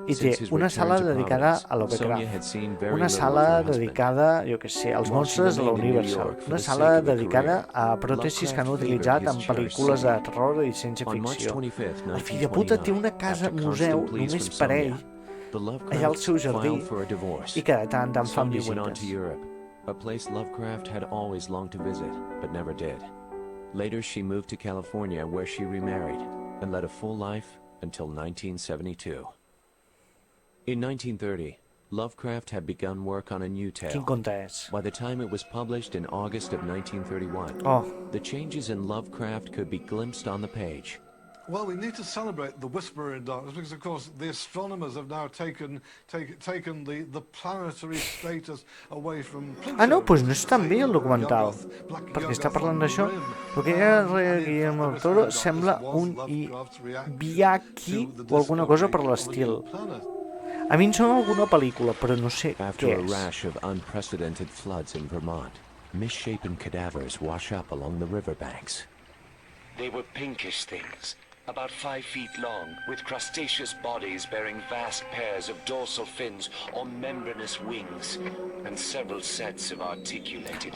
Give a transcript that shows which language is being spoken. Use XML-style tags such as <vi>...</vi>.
<ca>I té una sala dedicada a Lovecraft, una sala dedicada, jo què sé, als monstres de la Universal, una sala dedicada a pròtesis que han utilitzat en pel·lícules de terror i ciència-ficció. El fill de puta té una casa museu només per ell, allà al seu jardí, i que de tant en tant fan visites.</ca> <en>A place Lovecraft had always longed to visit, but never did. Later, she moved to California, where she remarried and led a full life until 1972. In 1930, Lovecraft had begun work on a new tale.</en> <ca>Quin conte és?</ca> <en>By the time it was published in August of 1931, the changes in Lovecraft could be glimpsed on the page. Well, we need to celebrate the Whisperer in Darkness because, of course, the astronomers have now taken the planetary status away from Pluto.</en> <ca>Ah, no, doncs no és tan bé el documental, perquè està parlant d'això. El que era Guillermo del Toro sembla un Iñaki o alguna cosa per l'estil. A mi em sona alguna pel·lícula, però no sé què</ca> <en>After a</en> <ca>és.</ca> <en>rash of unprecedented floods in Vermont, misshapen cadavers wash up along the riverbanks. They were pinkish things, about 5 feet long, with crustaceous bodies bearing vast pairs of dorsal fins or membranous wings, and several sets of articulated</en>